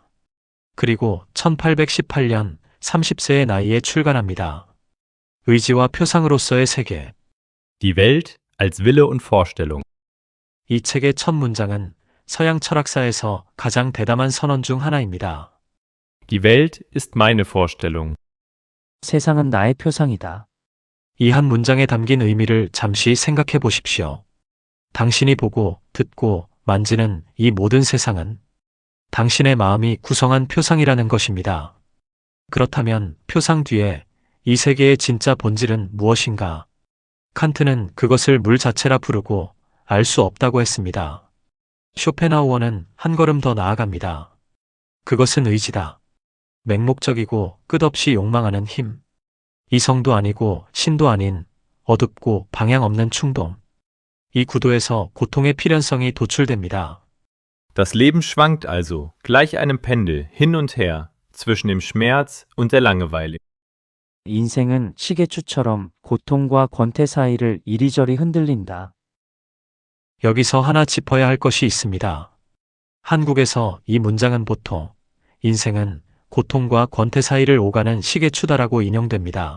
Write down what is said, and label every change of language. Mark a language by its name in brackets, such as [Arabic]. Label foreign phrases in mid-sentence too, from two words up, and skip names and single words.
[Korean] 그리고 1818년 30세의 나이에 출간합니다. 의지와 표상으로서의 세계. [German] Die Welt als Wille und Vorstellung. [Korean] 이 책의 첫 문장은 서양 철학사에서 가장 대담한 선언 중 하나입니다. [German] Die Welt ist meine Vorstellung. [Korean] 세상은 나의 표상이다. 이 한 문장에 담긴 의미를 잠시 생각해 보십시오. 당신이 보고, 듣고, 만지는 이 모든 세상은 당신의 마음이 구성한 표상이라는 것입니다. 그렇다면 표상 뒤에 이 세계의 진짜 본질은 무엇인가? 칸트는 그것을 물 자체라 부르고 알 수 없다고 했습니다. 쇼펜하우어는 한 걸음 더 나아갑니다. 그것은 의지다. 맹목적이고 끝없이 욕망하는 힘. 이성도 아니고 신도 아닌 어둡고 방향 없는 충동. 이 구도에서 고통의 필연성이 도출됩니다. [German] Das Leben schwankt also, gleich einem Pendel, hin und her, zwischen dem Schmerz und der Langeweile. [Korean] 인생은 시계추처럼 고통과 권태 사이를 이리저리 흔들린다. 여기서 하나 짚어야 할 것이 있습니다. 한국에서 이 문장은 보통 인생은 고통과 권태 사이를 오가는 시계추다라고 인용됩니다.